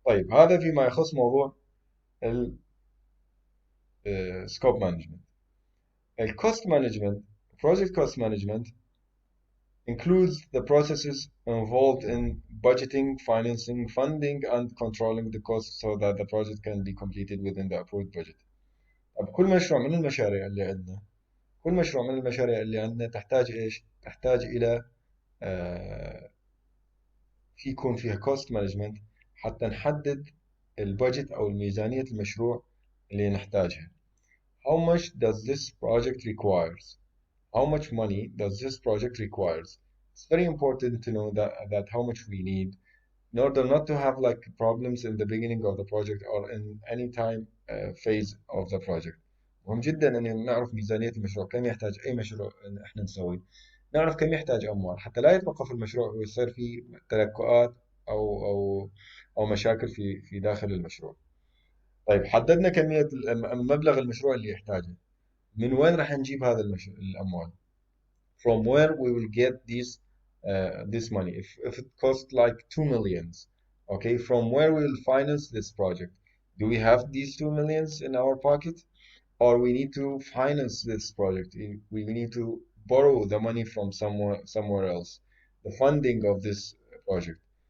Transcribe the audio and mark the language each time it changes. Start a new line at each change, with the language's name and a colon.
Arabic: طيب، هذا فيما يخص موضوع السكوب مانجمنت.
English: الكوست management, project cost management includes the processes involved in budgeting, financing, funding, and controlling the costs so that the project can be completed within the approved budget.
Arabic: طب كل مشروع من المشاريع اللي عندنا، كل مشروع من المشاريع اللي عندنا تحتاج ايش؟ تحتاج الى آه، في يكون فيها
English: cost management
Arabic: حتى نحدد البادجت او الميزانية المشروع اللي نحتاجها.
English: How much does this project requires? How much money does this project requires? It's very important to know that how much we need in order not to have like problems in the beginning of the project or in any time phase of the project.
Arabic: مهم جدا ان نعرف ميزانية المشروع، كم يحتاج اي مشروع إن احنا نسويه، نعرف كم يحتاج اموال حتى لا يتوقف المشروع ويصير في تلكؤات او مشاكل في داخل المشروع. طيب، حددنا كمية المبلغ المشروع اللي يحتاجه، من وين راح نجيب هذا الاموال؟
English: From where we will get this money? If it costs like 2 millions, okay, from where we will finance this project? Do we have these 2 millions in our pocket, or we need to finance this project? We need to borrow the money from somewhere else, the funding of this project.